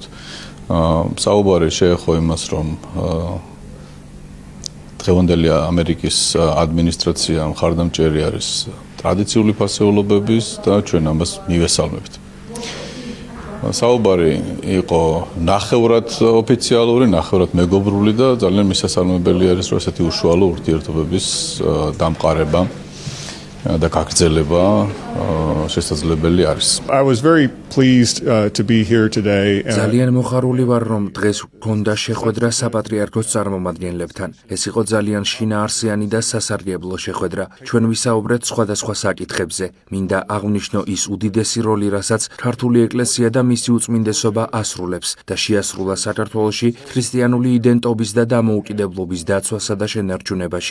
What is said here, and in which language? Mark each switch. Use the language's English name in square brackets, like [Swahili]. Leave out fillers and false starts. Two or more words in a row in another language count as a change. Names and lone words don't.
[Georgian] საუბარი შეეხო იმას, რომ დღევანდელი ამერიკის ადმინისტრაცია მხარდამჭერი არის ტრადიციული ფასეულობების და ჩვენ ამას მივესალმებთ. საუბარი იყო ნახევრად ოფიციალური, ნახევრად მეგობრული და ძალიან მისასალმებელი არის, რომ ესეთი უშუალო ურთიერთობების დამყარება და გაგრძელება შესაძლებელი არის. [English] I was very pleased to be here today. [Georgian] ძალიან მოხარული ვარ, რომ დღეს გქონდა შეხვედრა საპატრიარქოს წარმომადგენლებთან. ეს იყო ძალიან შინაარსიანი და სასარგებლო შეხვედრა. ჩვენ ვისაუბრეთ სხვადასხვა საკითხებზე. მინდა აღვნიშნო ის უდიდესი როლი, რასაც ქართული ეკლესია და მისი უწმინდესობა ასრულებს და შეასრულა საქართველოში ქრისტიანული იდენტობის და დამოუკიდებლობის დაცვასა და შენარჩუნებაში.